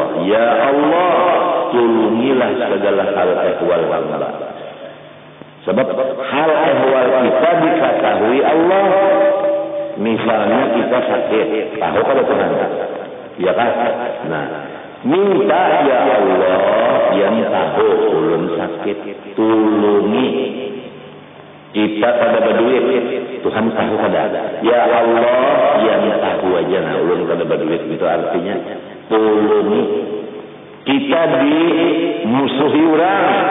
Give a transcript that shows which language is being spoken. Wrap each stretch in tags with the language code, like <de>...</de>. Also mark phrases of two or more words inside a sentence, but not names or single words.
<bjn>Ya Allah, tolongilah segala hal ehwal hamba. Sebab hal ehwal kita diketahui Allah. Misalnya kita sakit, tahu kalau Tuhan, ya kan? Nah, minta ya Allah yang tahu ulun sakit, tulungi. Kita pada berduit, Tuhan tahu kada. Ya Allah yang tahu aja, nah ulun kada berduit, itu artinya tulungi. Kita dimusuhi orang.</bjn>